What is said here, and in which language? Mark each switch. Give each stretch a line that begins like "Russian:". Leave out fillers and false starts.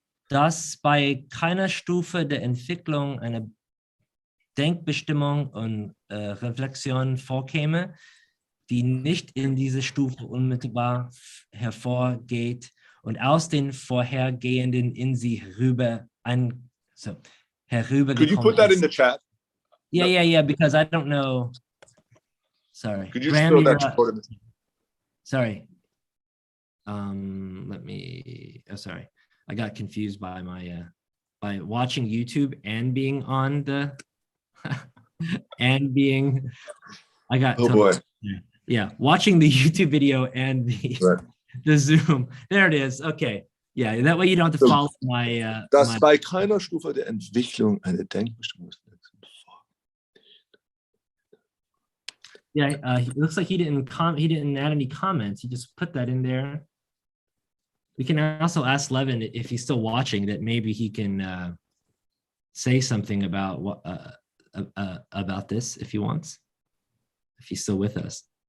German: Dass bei keiner Stufe der Entwicklung eine Denkbestimmung und Reflexion vorkäme, die nicht in diese Stufe unmittelbar hervorgeht und aus den vorhergehenden in sie herübergekommen
English: Could you put that in the chat? Yeah, yeah, because I don't know. Sorry. Could you just throw that quote in the Sorry. Let me, oh, sorry. I got confused by my, by watching YouTube and being on the, and being, I got, oh boy. Yeah, watching the YouTube video and the, Right. the Zoom. There it is. Okay. Yeah, that way you don't have to follow my.
German: Dass bei keiner Stufe der Entwicklung eine Denkbestimmung ist.
English: Yeah, it looks like he didn't add any comments. He just put that in there. We can also ask Levin if he's still watching, that maybe he can say something about what about this if he wants, if he's still with us.